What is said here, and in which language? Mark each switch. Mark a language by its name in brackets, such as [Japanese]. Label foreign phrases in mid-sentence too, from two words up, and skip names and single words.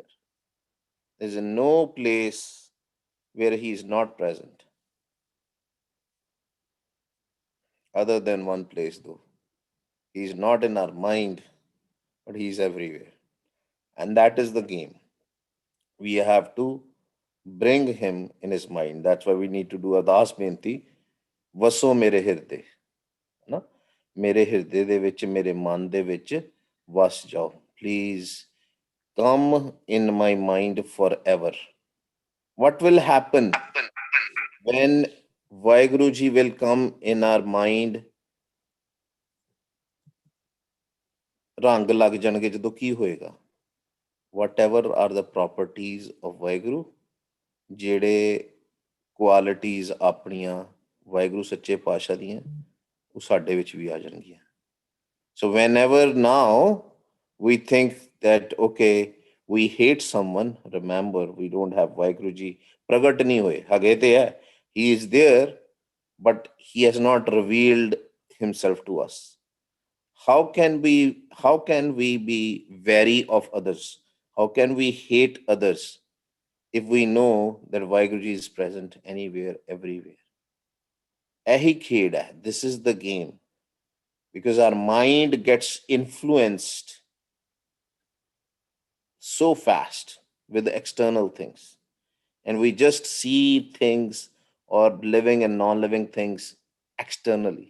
[English] There's no place where he is not present, other than one place though. He is not in our mind, but he is everywhere. And that is the game. We have to bring him in his mind. That's why we need to do [Punjabi] ਅਦਾਸ ਬੇਨਤੀ, ਵਸੋ ਮੇਰੇ ਹਿਰਦੇ. ਨਾ? ਮੇਰੇ ਹਿਰਦੇ ਦੇ ਵਿੱਚ, ਮੇਰੇ ਮਨ ਦੇ ਵਿੱਚ, ਵਸ ਜਾਓ. [English] Please come in my mind forever. What will happen when Vaiguruji will come in our mind? [Punjabi] ਰੰਗ ਲੱਗ ਜਾਣਗੇ ਜਦੋਂ ਕੀ ਹੋਏਗਾ? [English] Whatever are the properties of [Punjabi] ਵਾਹਿਗੁਰੂ, ਜਿਹੜੇ ਕੁਆਲਿਟੀਜ਼ ਆਪਣੀਆਂ ਵਾਹਿਗੁਰੂ ਸੱਚੇ ਪਾਤਸ਼ਾਹ ਦੀਆਂ, ਉਹ ਸਾਡੇ ਵਿੱਚ ਵੀ ਆ ਜਾਣਗੀਆਂ. [English] So whenever now we think that, okay, we hate someone, remember, we don't have [Punjabi] ਵਾਹਿਗੁਰੂ ਜੀ ਪ੍ਰਗਟ ਨਹੀਂ ਹੋਏ, ਹੈਗੇ ਤੇ ਹੈ, [English] he is there, but he has not revealed himself to us. How can we be wary of others? How can we hate others if we know that Vaiguruji is present anywhere, everywhere? [Punjabi] ਇਹੀ ਖੇਡ ਹੈ. [English] This is the game. Because our mind gets influenced so fast with the external things. And we just see things or living and non-living things externally.